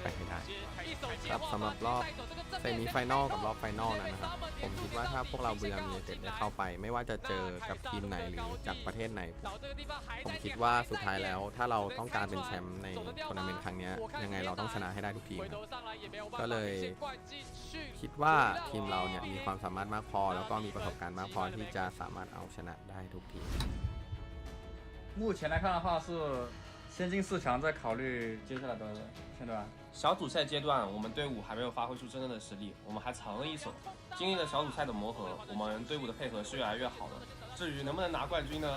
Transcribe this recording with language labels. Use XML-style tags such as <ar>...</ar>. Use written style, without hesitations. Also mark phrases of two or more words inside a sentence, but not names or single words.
<th>ให้ได้ครับสำหรับรอบเซมิไฟแนลกับรอบไฟแนลนั้นนะครับผมคิดว่าถ้าพวกเราบุรีรัมย์ยูไนเต็ดได้เข้าไปไม่ว่าจะเจอกับทีมไหนหรือจากประเทศไหนผมคิดว่าสุดท้ายแล้วถ้าเราต้องการเป็นแชมป์ในทัวร์นาเมนต์ครั้งนี้ยังไงเราต้องชนะให้ได้ทุกทีมครับก็เลยคิดว่าทีมเราเนี่ยมีความสามารถมากพอแล้วก็มีประสบการณ์มากพอที่จะสามารถเอาชนะได้ทุกทีม</th> <zh>目前来看的话是先进4强，再考虑接下来的片段。小组赛阶段，我们队伍还没有发挥出真正的实力，我们还藏了一手。经历了小组赛的磨合，我们队伍的配合是越来越好的。至于能不能拿冠军呢？</zh>